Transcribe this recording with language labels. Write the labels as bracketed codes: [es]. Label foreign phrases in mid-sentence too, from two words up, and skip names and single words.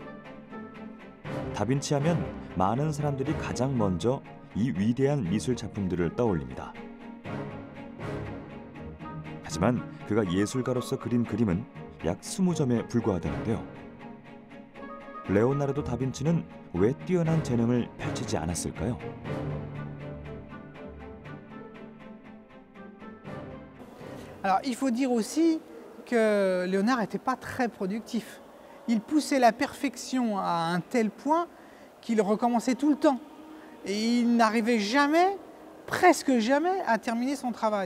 [ko] 다빈치 하면 많은 사람들이 가장 먼저 이 위대한 미술 작품들을 떠올립니다. 하지만 그가 예술가로서 그린 그림은 약 20점에 불과하다는데요. 레오나르도 다빈치는 왜 뛰어난 재능을 펼치지 않았을까요? [fr] Alors, il faut dire aussi que Léonard n'était pas très productif. Il poussait la perfection à un tel point qu'il recommençait tout le temps. Et il n'arrivait jamais, presque jamais, à terminer son travail.